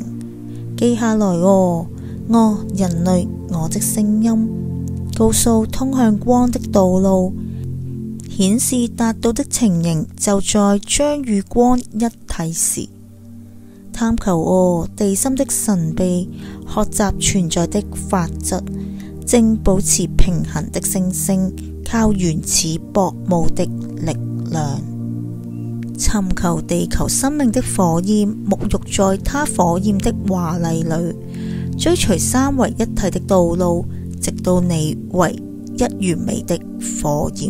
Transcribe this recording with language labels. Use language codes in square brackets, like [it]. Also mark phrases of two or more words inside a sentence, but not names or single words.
[zh] 記下來我人類，我的聲音告訴通向光的道路，顯示達到的情形就在將與光一體時。探求地心的神秘，學習存在的法則，正保持平衡的星星，靠原始薄霧的力量，尋求地球生命的火焰，沐浴在它火焰的華麗裏，追隨三位一體的道路，直到你為一完美的火焰。